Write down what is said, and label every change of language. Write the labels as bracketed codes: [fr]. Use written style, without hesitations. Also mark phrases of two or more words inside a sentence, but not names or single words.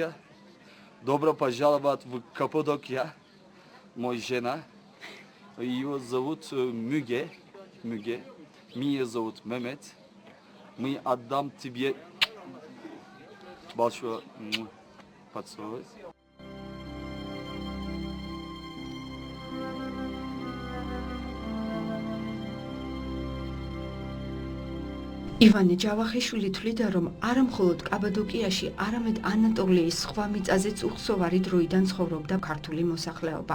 [ru] Добро пожаловать в Каппадокия. Моя жена. Ее зовут Мюге. Меня зовут Мемет. Мы отдам тебе большое поцелуй. [ka] ივანე ჯავახიშვილი თვლიდა, რომ არა მხოლოდ კაბადოკიაში, არამედ ანატოლიის სხვა მიწაზეც უხსოვარი დროიდან ცხოვრობდა ქართული მოსახლეობა.